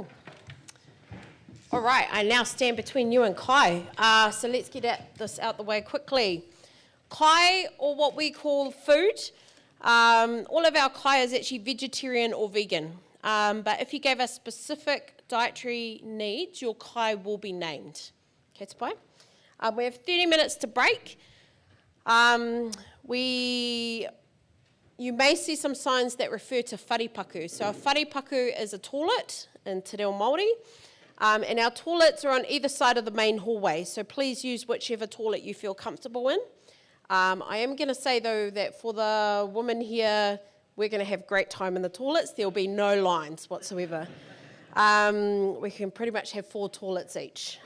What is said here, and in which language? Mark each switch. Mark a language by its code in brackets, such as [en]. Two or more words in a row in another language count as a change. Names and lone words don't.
[en] All right, I now stand between you and Kai. So let's get this out the way quickly. Kai, or what we call food. All of our Kai is actually vegetarian or vegan. But if you gave us specific dietary needs, your Kai will be named. [mi] Okay, te pai? [en] We have 30 minutes to break. You may see some signs that refer to wharipaku. So a wharipaku is a toilet in [mi] te reo Māori. [en] And our toilets are on either side of the main hallway. So please use whichever toilet you feel comfortable in. I am going to say, though, that for the women here, we're going to have great time in the toilets. There will be no lines whatsoever. We can pretty much have 4 toilets each.